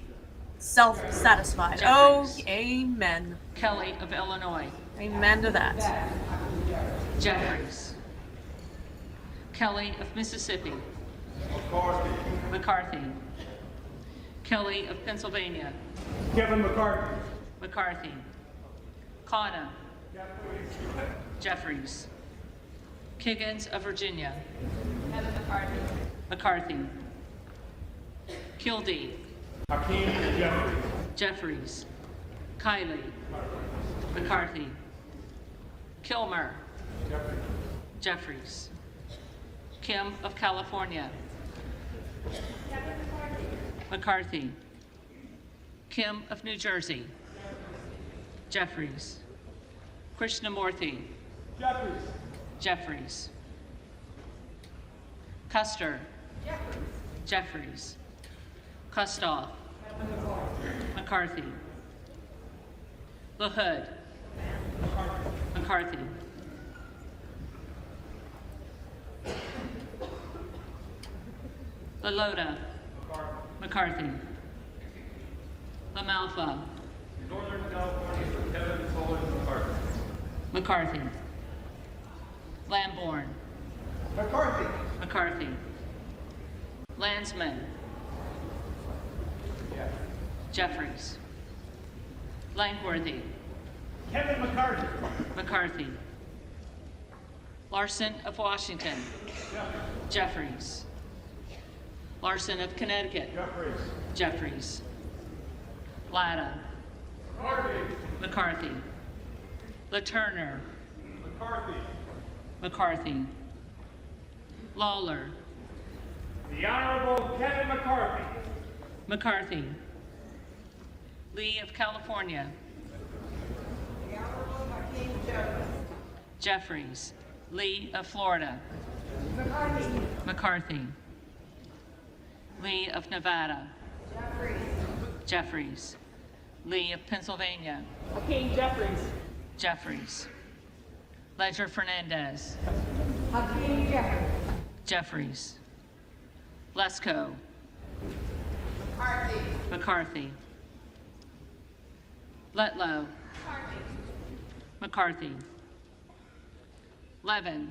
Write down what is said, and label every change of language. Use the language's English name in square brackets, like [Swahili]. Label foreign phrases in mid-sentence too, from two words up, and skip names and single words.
[English] self-satisfied. Jeffries. Oh, amen. Kelly of Illinois. Amen to that. Jeffries. Kelly of Mississippi. McCarthy. Kelly of Pennsylvania. Kevin McCarthy. McCarthy. Connor. Jeffries. Kiggins of Virginia. McCarthy. Kildee. Hakeem Jeffries. Jeffries. Kiley. McCarthy. Kilmer. Jeffries. Kim of California. McCarthy. Kim of New Jersey. Jeffries. Krishnamurthy. Jeffries. Jeffries. Custer. Jeffries. Kustoff. McCarthy. LaHood. McCarthy. LaLota. McCarthy. LaMalfa. Northern California for Kevin McCarthy. McCarthy. Lamborn. McCarthy. McCarthy. Landsman. Jeffries. Langworthy. Kevin McCarthy. McCarthy. Larson of Washington. Jeffries. Larson of Connecticut. Jeffries. Jeffries. Latta. McCarthy. McCarthy. LaTurner. McCarthy. McCarthy. Lawler. The Honorable Kevin McCarthy. McCarthy. Lee of California. The Honorable Jeffries. Lee of Florida. McCarthy. Lee of Nevada. Jeffries. Lee of Pennsylvania. Hakeem Jeffries. Jeffries. Ledger Fernandez. Hakeem Jeffries. Jeffries. Lesko. McCarthy. Letlow. McCarthy. Levin.